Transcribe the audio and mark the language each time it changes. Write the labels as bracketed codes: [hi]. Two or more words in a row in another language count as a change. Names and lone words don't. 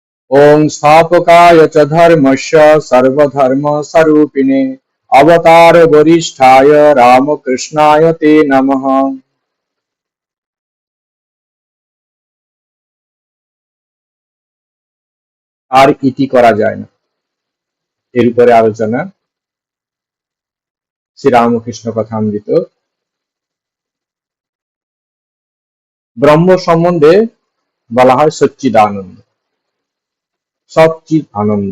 [sa] ओम स्थापकाय च धर्मस्य सर्वधर्मस्वरूपिणे अवतार वरिष्ठाय रामकृष्णाय ते नमः। [bn] আর ইতি করা যায় না, এর উপরে আলোচনা শ্রীরামকৃষ্ণ কথামৃত। ব্রহ্ম সম্বন্ধে বলা হয় সচ্চিদানন্দ, সচ্চিদ আনন্দ।